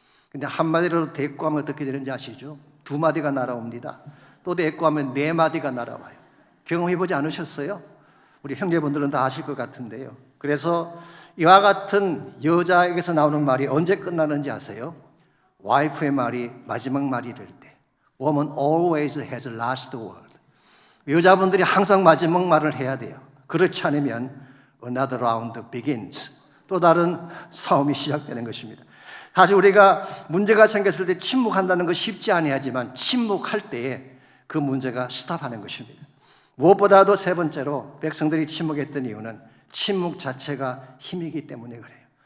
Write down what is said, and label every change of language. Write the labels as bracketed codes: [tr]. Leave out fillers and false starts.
[ko] 근데 한마디라도 대꾸하면 어떻게 되는지 아시죠? 두 마디가 날아옵니다. 또 대꾸하면 네 마디가 날아와요. 경험해보지 않으셨어요? 우리 형제분들은 다 아실 것 같은데요. 그래서 이와 같은 여자에게서 나오는 말이 언제 끝나는지 아세요? 와이프의 말이 마지막 말이 될 때. [en] Woman always has the last word. [ko] 여자분들이 항상 마지막 말을 해야 돼요. 그렇지 않으면 [en] another round begins. [ko] 또 다른 싸움이 시작되는 것입니다. 사실 우리가 문제가 생겼을 때 침묵한다는 거 쉽지 아니하지만 침묵할 때에 그 문제가 스탑하는 것입니다. 무엇보다도 세 번째로 백성들이 침묵했던 이유는 침묵 자체가 힘이기 때문에 그래요.